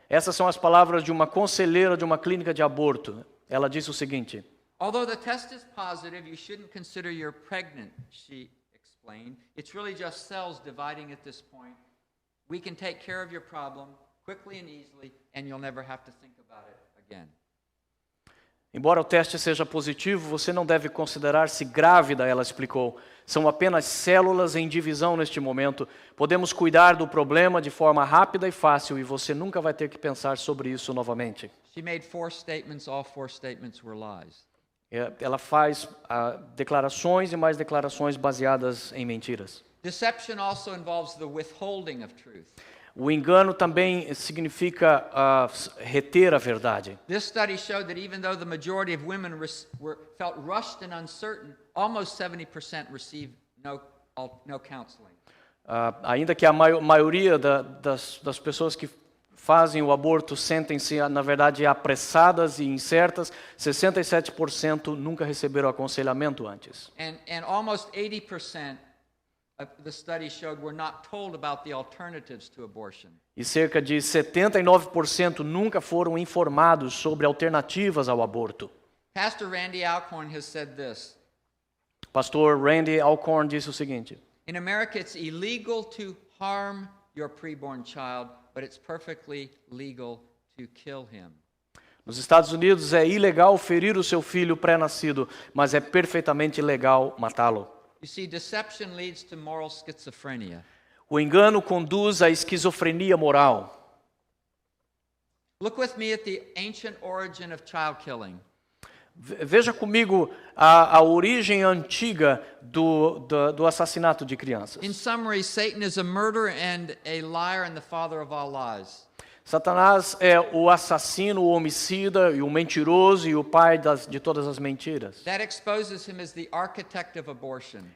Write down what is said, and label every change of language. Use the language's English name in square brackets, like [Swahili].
[Portuguese] Essas são as palavras de uma conselheira de uma clínica de aborto. Ela disse o seguinte: [English] Although the test is positive, you shouldn't consider you're pregnant, she explained. It's really just cells dividing at this point. We can take care of your problem quickly and easily, and you'll never have to think about it again. [Portuguese] Embora o teste seja positivo, você não deve considerar-se grávida, ela explicou. São apenas células em divisão neste momento. Podemos cuidar do problema de forma rápida e fácil e você nunca vai ter que pensar sobre isso novamente. [English] She made 4 statements, all 4 statements were lies. [Portuguese] Ela faz declarações e mais declarações baseadas em mentiras. [English] Deception also involves the withholding of truth. [Portuguese] O engano também significa reter a verdade. [English] This study showed that even though the majority of women felt rushed and uncertain, almost 70% received no counseling. [Portuguese] Ainda que a maioria das pessoas que fazem o aborto sentem-se, na verdade, apressadas e incertas, 67% nunca receberam aconselhamento antes. [English] And almost 80% the study showed were not told about the alternatives to abortion. [Portuguese] E cerca de 79% nunca foram informados sobre alternativas ao aborto. [English] Pastor Randy Alcorn has said this. [Portuguese] Pastor Randy Alcorn disse o seguinte: [English] In America, it's illegal to harm your preborn child, but it's perfectly legal to kill him. [Portuguese] Nos Estados Unidos é ilegal ferir o seu filho pré-nascido, mas é perfeitamente legal matá-lo. [English] You see, deception leads to moral schizophrenia. [Portuguese] O engano conduz à esquizofrenia moral. [English] Look with me at the ancient origin of child killing. [Portuguese] Veja comigo a origem antiga do assassinato de crianças. [English] In summary, Satan is a murderer and a liar and the father of all lies. [Portuguese] Satanás é o assassino, o homicida, e o mentiroso e o pai de todas as mentiras. [English] That exposes him as the architect of abortion.